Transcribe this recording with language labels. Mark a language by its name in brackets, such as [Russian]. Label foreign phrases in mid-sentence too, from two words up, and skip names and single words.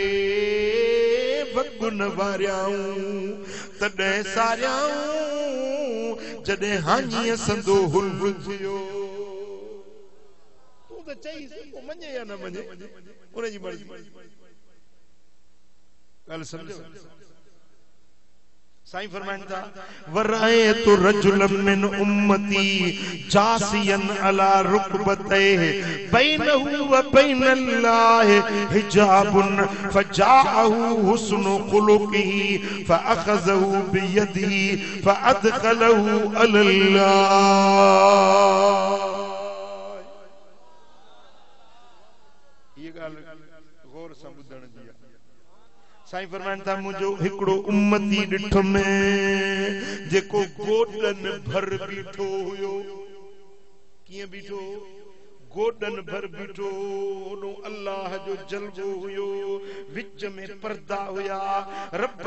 [Sindhi] वॻुन वारियाऊं तॾहिं सारियाऊं जॾहिं हाञीअ संदो हुल थियो तूं त चईसि पोइ मञे या न मञे उनजी मर्ज़ी ॻाल्हि सम्झो साईं फरमाइनि था [Arabic] ورأيت رجلا من أمتي جاثيا على ركبتيه وبينه وبين الله حجاب فجاءه حسن خلقه فأخذه بيده فأدخله على الله [Sindhi] ये ॻाल्हि गौर सां ॿुधण जी आहे साईं फरमाइनि था मुंहिंजो हिकिड़ो उम्मती ॾिठो में जेको गोॾनि भर बीठो हुयो कीअं बीठो गोॾनि भर बीठो होॾो अल्लाह जो जलवो हुयो विच में पर्दा हुया रब